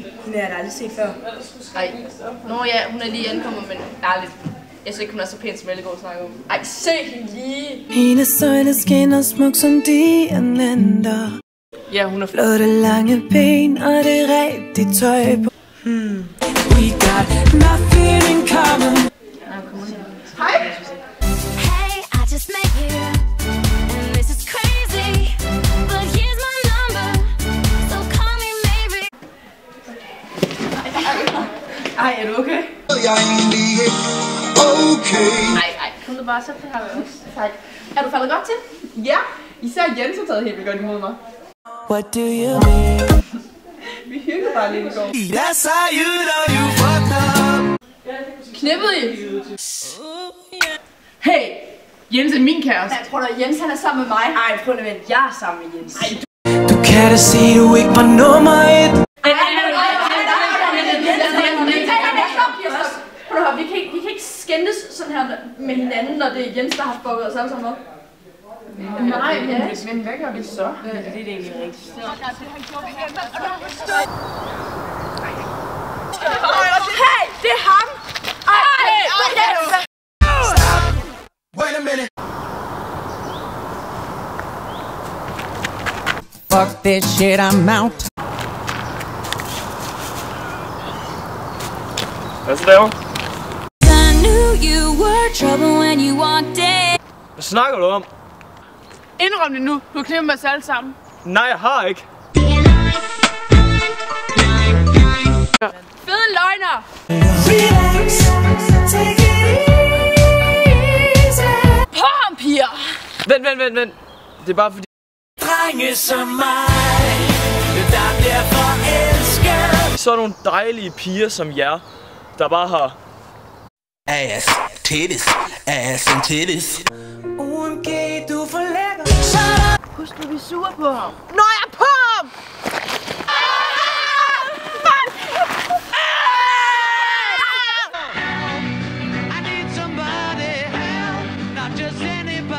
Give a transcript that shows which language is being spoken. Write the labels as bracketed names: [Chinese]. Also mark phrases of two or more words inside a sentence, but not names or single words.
[Danish] Hende er der aldrig set før. Ej, nå ja, hun er lige ankommet, men ærligt. Jeg synes ikke, hun er så pæn, som alle går og snakker om. Ej, se hende lige! Hendes øjne skinner smuk som diamanter. Ja, hun er flotte lange ben, og det er rigtigt tøj på. [English] We got nothing in common. [Danish] Hej! [English] Hey, I just met you, and this is crazy, but here's my number, so call me maybe. [Danish] Ej, er du okay? Jeg er egentlig ikke okay. Ej, kom du bare, så har vi også. Tak. Er du faldet godt til? Ja, især Jens har taget helt vildt godt imod mig. [English] What do you mean? [Danish] Vi hyggede bare lidt i går. [English] That's how you know you fucked up. [Danish] Knippede I? Hey, Jens er min kæreste. Jeg tror da, Jens han er sammen med mig. Ej, prøv at vente, jeg er sammen med Jens. Ej, Du kan da sige, du ikke var nummer 1. Vi kan ikke skændes sådan her med hinanden, når det er Jens, der har fucket os alle sammen op. nej, men hvad gør vi så? Det er egentlig rigtigt. Hey, det er ham! [English] Wait a minute. Fuck this shit, I'm out. [Danish] Hvad så derovre? [English] I knew you were trouble when you walked in. [Danish] Hvad snakker du om? Indrøm det nu. Du har knippet med os alle sammen. Nej, jeg har ikke. Fede løgner! [English] Relax, take it easy. [Danish] På ham, piger! Vent. Det er bare fordi... Drenge som mig, der bliver forelsket. Så er nogle dejlige piger som jer, der bare har... [English] Ass, titties, ass and titties. OMG, [Danish] du er for lækker. Husk, at vi er sure på ham. Nå, jeg er på ham! [English] I need somebody help, not just any